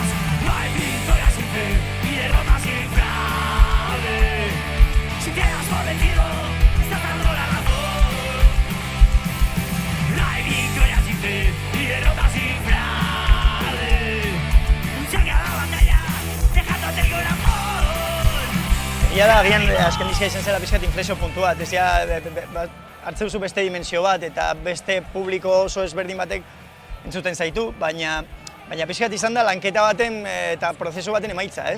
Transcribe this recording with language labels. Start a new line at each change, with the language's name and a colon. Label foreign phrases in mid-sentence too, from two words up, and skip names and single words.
Spanish: No hay victoria sin fe y derrota sin fraude. Si te das por vencido, estás dando la razón. No hay victoria sin fe y derrota sin fraude. Saca la batalla.
Basque: Egia da, agian azken dizka izan zela pixkat inflexio puntua, hartze duzu beste dimensio bat eta beste publiko oso ezberdin batek entzuten zaitu, baina pixkat izan da lanketa baten eta prozesu baten emaitza, ez?